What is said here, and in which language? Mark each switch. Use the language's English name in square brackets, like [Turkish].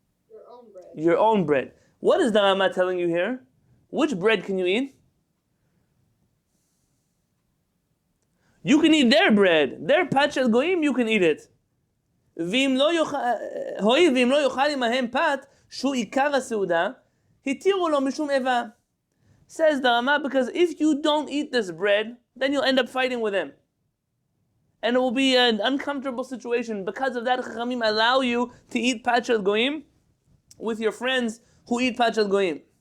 [English] Your own bread. Your own bread. What is the Rama telling you here? Which bread can you eat? You can eat their bread. Their pachal goyim, you can eat it. [Hebrew] ואם לא יאכל עמהם פת, שהוא עיקר הסעודה, התירו לו משום איבה. [English] Says the Rama, because if you don't eat this bread, then you'll end up fighting with him. And it will be an uncomfortable situation. Because of that, Chachamim allow you to eat pachal goyim with your friends who eat pachal goyim.